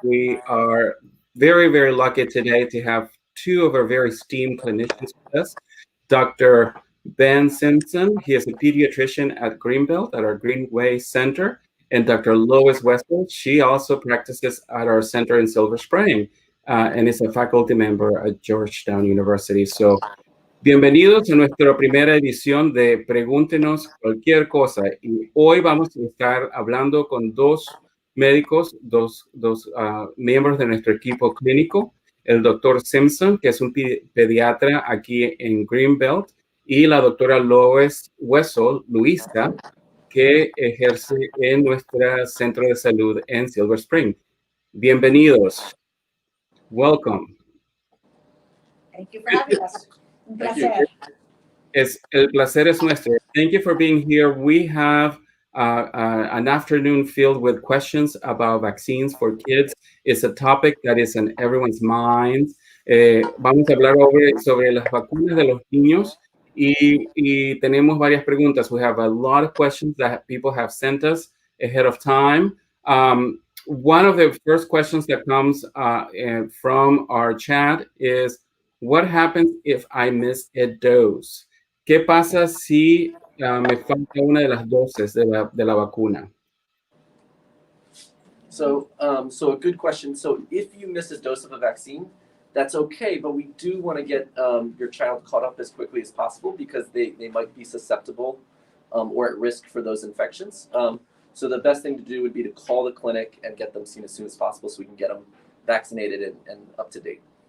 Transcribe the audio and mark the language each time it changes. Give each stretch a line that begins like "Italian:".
English: We are very, very lucky today to have two of our very esteemed clinicians with us. Dr. Ben Simpson, he is a pediatrician at Greenbelt at our Greenway Center, and Dr. Lois Wessel, she also practices at our center in Silver Spring. And is a faculty member at Georgetown University.
Spanish: So, bienvenidos a nuestra primera edición de Pregúntenos cualquier cosa. Y hoy vamos a estar hablando con dos médicos, dos miembros de nuestro equipo clínico, el doctor Simpson, que es un pediatra aquí en Greenbelt, y la doctora Lois Wessel, Luisa, que ejerce en nuestro centro de salud en Silver Spring. Bienvenidos.
English: Welcome. Thank you for having us.
Spanish: Un placer. El placer es nuestro.
English: Thank you for being here. We have an afternoon filled with questions about vaccines for kids. It's a topic that is in everyone's minds.
Spanish: Vamos a hablar sobre las vacunas de los niños y tenemos varias preguntas.
English: We have a lot of questions that people have sent us ahead of time. One of the first questions that comes from our chat is, what happens if I miss a dose?
Spanish: ¿Qué pasa si me falta una de las dosis de la vacuna?
English: So a good question. So if you miss a dose of a vaccine, that's okay, but we do want to get your child caught up as quickly as possible because they might be susceptible or at risk for those infections. So the best thing to do would be to call the clinic and get them seen as soon as possible so we can get them vaccinated and up to date.